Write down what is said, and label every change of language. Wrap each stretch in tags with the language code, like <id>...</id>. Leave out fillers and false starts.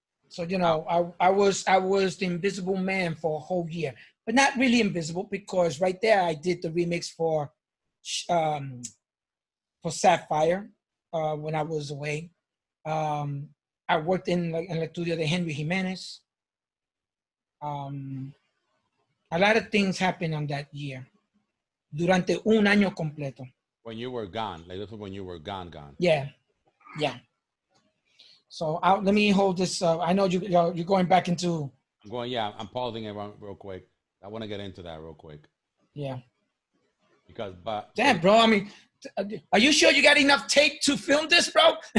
<en>So, you know, I was the invisible man for a whole year, but not really invisible, because right there I did the remix for Sapphire when I was away. I worked in the studio de Henry Jimenez. A lot of things happened on that year.</en> <es>Durante un año completo.</es> <en>When you were gone, like this was when you were gone. Yeah. So let me hold this. I know you're going back into. I'm pausing it real quick. I want to get into that real quick. Yeah. Because, damn, bro. I mean, are you sure you got enough tape to film this, bro?</en>